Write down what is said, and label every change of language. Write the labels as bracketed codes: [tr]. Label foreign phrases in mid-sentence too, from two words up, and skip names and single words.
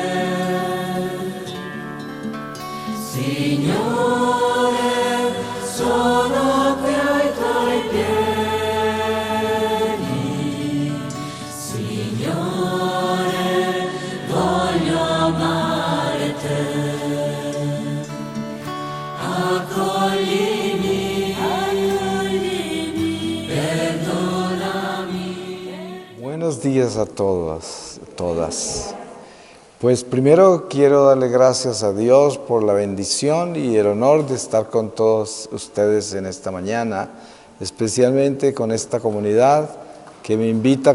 [it] Signore, solo che ai tuoi piedi, Signore, voglio amare te. Accoglimi, perdonami. [es] Buenos días a todas. Pues primero quiero darle gracias a Dios por la bendición y el honor de estar con todos ustedes en esta mañana, especialmente con esta comunidad que me invita